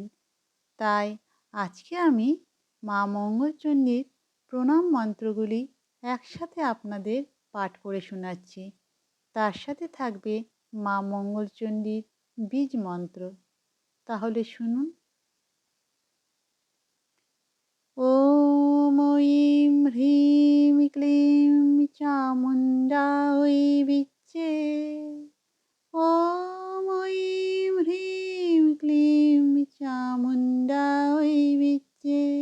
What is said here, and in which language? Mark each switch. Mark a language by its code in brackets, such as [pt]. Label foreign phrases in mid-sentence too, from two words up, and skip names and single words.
[bn] তাই আজকে আমি মা মঙ্গলচণ্ডীর প্রণাম মন্ত্রগুলি একসাথে আপনাদের পাঠ করে শোনাচ্ছি। তার সাথে থাকবে মা মঙ্গলচণ্ডীর বীজ মন্ত্র। তাহলে শুনুন। [sa] ॐ ऐं ह्रीं क्लीं चामुण्डायै विच्चे। ॐ ऐं ह्रीं क्लीं चामुण्डायै विच्चे।